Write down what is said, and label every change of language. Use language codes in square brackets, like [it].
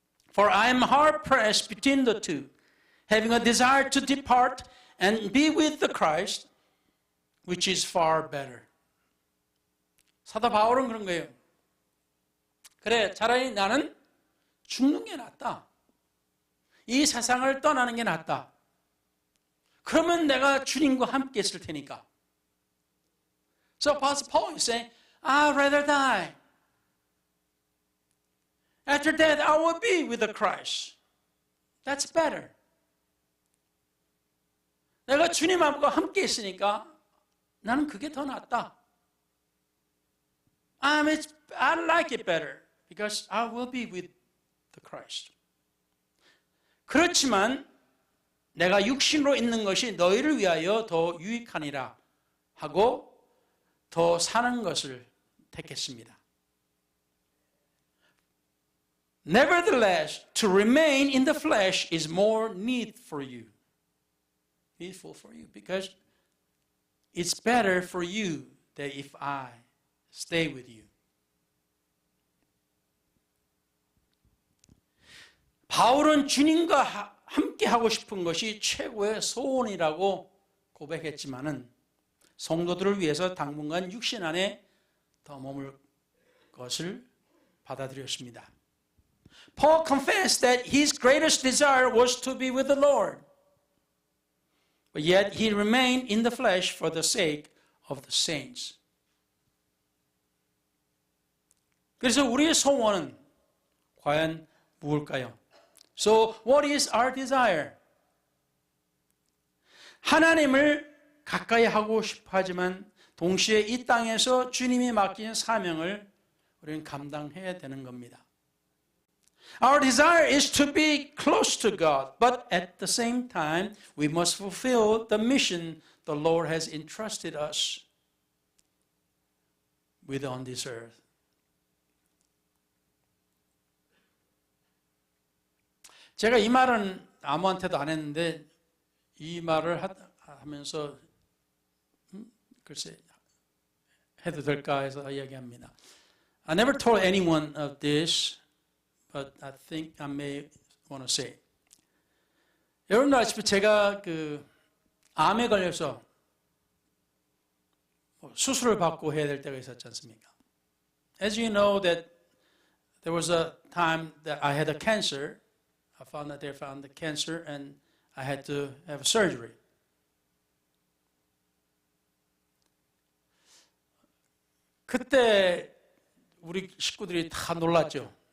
[en] For I am hard pressed between the two, having a desire to depart and be with the Christ, which is far better. [ko] 사도 바울은 그런 거예요. 그래, 차라리 나는 죽는 게 낫다. 이 세상을 떠나는 게 낫다. 그러면 내가 주님과 함께 있을 테니까. [en] So Apostle Paul is saying, I'd rather die. After death, I will be with the Christ. That's better. [ko] 내가 주님하고 함께 있으니까 나는 그게 더 낫다. [en] I like it better because I will be with the Christ. [ko] 그렇지만 내가 육신으로 있는 것이 너희를 위하여 더 유익하니라 하고 더 사는 것을 택했습니다. [en] Nevertheless, to remain in the flesh is more needful for you because it's better for you that if I stay with you. [ko] 바울은 주님과 함께 하고 싶은 것이 최고의 소원이라고 고백했지만은 성도들을 위해서 당분간 육신 안에 더 머물 것을 받아들였습니다. [en] Paul confessed that his greatest desire was to be with the Lord. But yet he remained in the flesh for the sake of the saints. [ko] 그래서 우리의 소원은 과연 무엇일까요? [en] So what is our desire? [ko] 하나님을 가까이 하고 싶어 하지만 동시에 이 땅에서 주님이 맡긴 사명을 우리는 감당해야 되는 겁니다. [en] Our desire is to be close to God, but at the same time, we must fulfill the mission the Lord has entrusted us with on this earth. [ko] 제가 이 말은 아무한테도 안 했는데 이 말을 하면서 글쎄 해도 될까 해서 이야기합니다. [en] I never told anyone of this, but I think I may want to say. [ko] 여러분들 아시다시피 제가 암에 걸려서 수술을 받고 해야 될 때가 있었지 않습니까? [en] As you know that there was a time that I had a cancer. I found that they found the cancer and I had to have surgery. [ko] 그때 우리 식구들이 다 놀랐죠.